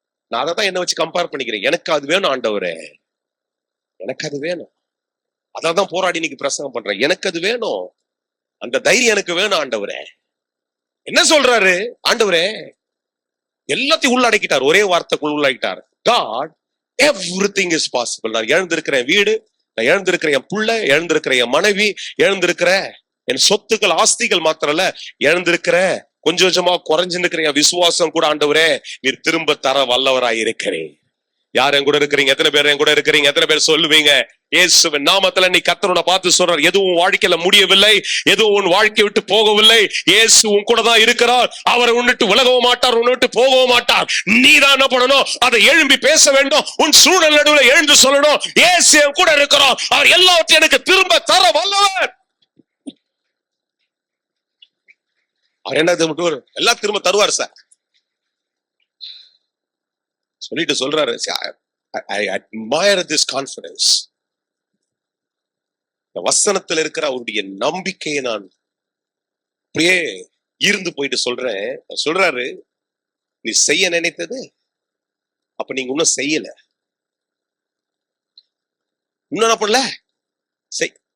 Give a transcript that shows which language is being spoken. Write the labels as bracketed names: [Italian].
[Tamil] நான் அதை தான் என்ன வச்சு கம்பேர் பண்ணிக்கிறேன். எனக்கு அது வேணும் ஆண்டவரே, எனக்கு அது வேணும், அதான் போராடி இன்னைக்கு பிரசங்கம் பண்றேன். எனக்கு அது வேணும், அந்த தைரியம் எனக்கு வேணும் ஆண்டவரே. என்ன சொல்றாரு ஆண்டவரே? எல்லாத்தையும் உள்ளடக்கிட்டார், ஒரே வார்த்தைக்குள் உள்ளடக்கிட்டார். [English] God, everything is possible. [Tamil] நான் இழந்திருக்கிறேன் வீடு, நான் இழந்திருக்கிற என் புள்ள, இழந்திருக்கிற என் மனைவி, இழந்திருக்கிற என் சொத்துக்கள் ஆஸ்திகள் மாத்திரம் இல்ல, இழந்திருக்கிற கொஞ்சம் கொஞ்சமா குறைஞ்சிருக்கிற என் விசுவாசம் கூட ஆண்டவரே நீர் திரும்ப தர வல்லவராய் இருக்கிறேன். யார் என் கூட இருக்கிறீங்க? எத்தனை பேர் என் கூட இருக்கிறீங்க? எத்தனை பேர் சொல்லுவீங்க இயேசுவின் நாமத்துல நீ கர்த்தரை பார்த்து சொல்றார், எதுவும் வாழ்க்கையில முடியவில்லை, எதுவும் உன் வாழ்க்கை விட்டு போகவில்லை, இயேசு உன் கூட தான் இருக்கிறார், அவரை உன்னிட்டு விலகவும் மாட்டார், உன்னிட்டு போகவும் மாட்டார். நீ தான் என்ன பண்ணணும்? அதை எழும்பி பேச வேண்டும், உன் சூழல் நடுவில் எழுந்து சொல்லணும், இயேசு என் கூட இருக்கிறார், அவர் எல்லாவற்றையும் எனக்கு திரும்ப தர வல்லவர். அவர் என்ன எல்லாம் திரும்ப தருவார் சார் சொல்லிட்டு சொல்றாரு. [English] I admire this confidence. [Tamil] வசனத்தில் இருக்கிற அவருடைய நம்பிக்கையை நான் அப்படியே ஈர்ந்து போயிட்டு சொல்றேன். சொல்றாரு, நீ செய்ய நினைத்தது அப்ப நீங்க இன்னும் செய்யல, இன்னும் என்ன பண்ணல செய்.